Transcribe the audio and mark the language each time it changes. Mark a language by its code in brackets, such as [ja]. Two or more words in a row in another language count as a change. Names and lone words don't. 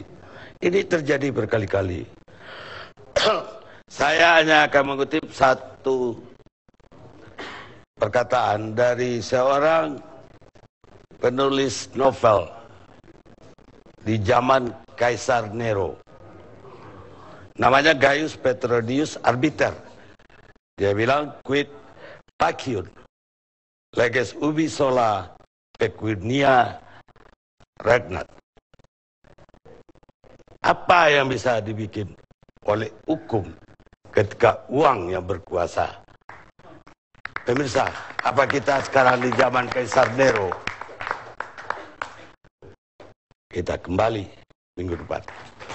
[id] Ini terjadi berkali-kali. Saya hanya akan mengutip satu perkataan dari seorang penulis novel di zaman Kaisar Nero. Namanya Gaius Petronius Arbiter. Dia bilang, [la] quid faciunt, leges ubi sola pecunia regnat. [id] Apa yang bisa dibikin oleh hukum ketika uang yang berkuasa? Pemirsa, apa kita sekarang di zaman Kaisar Nero? Kita kembali minggu depan.